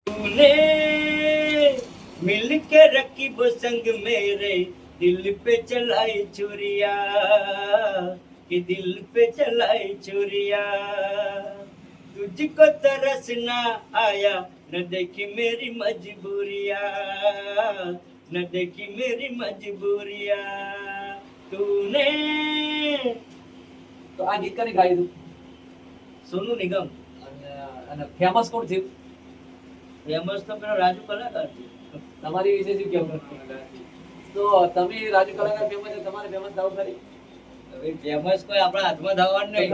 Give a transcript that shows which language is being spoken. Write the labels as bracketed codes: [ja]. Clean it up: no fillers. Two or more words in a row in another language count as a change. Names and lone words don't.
[hi] तूने मिलके रकीब संग मेरे दिल पे चलाई छुरिया कि दिल पे चलाई छुरिया तुझको तरस ना आया न देखी मेरी मजबूरिया न देखी मेरी मजबूरिया तूने [gu] તો આ ગીત કને ગાયું તું? સોનુ નિગમ અને ફેમસ કોણ થયું? ફેમસ તો પેલો રાજુ કલાકાર છે. તમારી વિશે શું કેવું? તો તમે રાજુ કલાકાર ફેમસ છે, તમારે ફેમસ થવું ખરી? હવે ફેમસ કોઈ આપણા હાથમાં થવાનું નહીં,